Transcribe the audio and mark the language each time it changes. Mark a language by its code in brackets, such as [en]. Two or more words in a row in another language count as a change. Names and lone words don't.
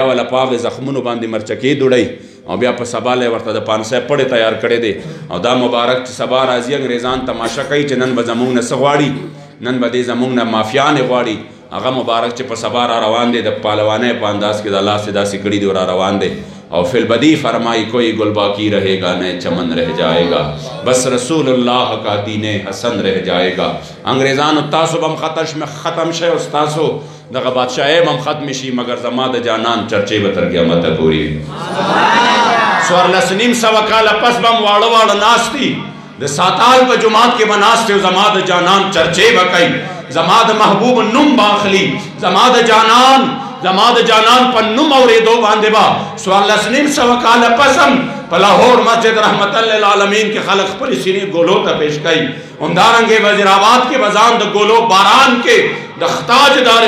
[ps] والا په هغې زخمونو باندې مرچکې دوړی او بیا په سبا لی ورته د 500 پړې تیار کړی دی او دا مبارک چې سبا راځي انګریزان تماشه کوي چې نن به زمونږ نه څه غواړي نن به دې زمونږ نه مافیانې غواړي هغه مبارک چې په سبا را روان دی د پهلوانۍ په انداز کې د الله سے داسې کړي دی را روان دی [ur] اور فی البدی فرمائی کوئی گل باقی رہے گا نئے چمن رہ جائے گا بس رسول اللہ کا دین حسن رہ جائے گا [ps] انگریزان تاسو بم ختم شے استاسو دغه بادشاہ بم ختم شي مگر زما د جانان چرچے به تر قیامت پوری څوارلس نیم سوه کاله پس بم واړه واړه ناستي د ساتال په جماعت کې به ناستې او زما د جانان چرچے به کوي زما د محبوب نوم به اخلي زما د جانان په نوم اورېدو باندې به څوارلس نیم سوه کاله پس هم په لاهور مسجد رحمت للعالمین کې خلک خپلې سینې ګولو ته پیش کوي همدارنګې وزیرآباد کې به ځان د ګولو باران کې د تاجدار